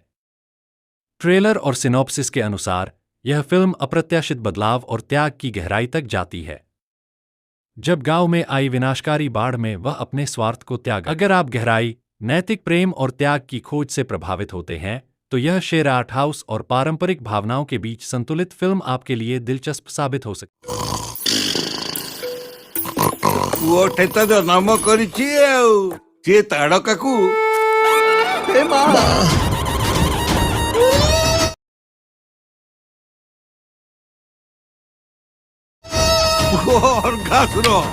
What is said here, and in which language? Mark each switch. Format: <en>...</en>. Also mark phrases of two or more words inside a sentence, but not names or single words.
<hi>ट्रेलर और सिनॉप्सिस के अनुसार यह फिल्म अप्रत्याशित बदलाव और त्याग की गहराई तक जाती है। जब गांव में आई विनाशकारी बाढ़ में वह अपने स्वार्थ को त्याग। अगर आप गहराई, नैतिक प्रेम और त्याग की खोज से प्रभावित होते हैं, तो यह शेर</hi> <en>art house</en> <hi>और पारंपरिक भावनाओं के बीच संतुलित फिल्म आपके लिए दिलचस्प साबित हो सकती है।</hi> <or>ପୁଅଟେ ତ ଜନ୍ମ କରିଛି ଆଉ ସିଏ ତାଡକାକୁ ଘାସୁର</or>